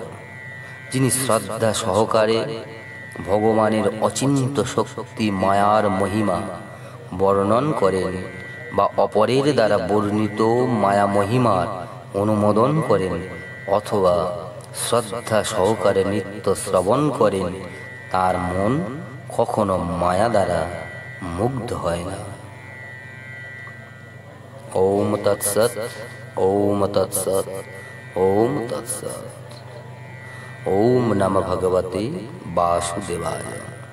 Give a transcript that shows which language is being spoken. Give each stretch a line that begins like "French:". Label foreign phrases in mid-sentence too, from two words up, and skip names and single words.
Bangla: যিনি শ্রদ্ধা সহকারে ভগবানের অচিন্ত শক্তি মায়ার মহিমা বর্ণন করেন বা অপরের দ্বারা বর্ণিত মায়া মহিমার অনুমোদন করেন, অথবা শ্রদ্ধা সহকারে নিত্য শ্রবণ করেন, তার মন কখনো মায়া দ্বারা মুগ্ধ হয় না।
Sanskrit: ॐ तत्सत्, ॐ तत्सत्, ॐ तत्सत्। ॐ नमः भगवते वासुदेवाय।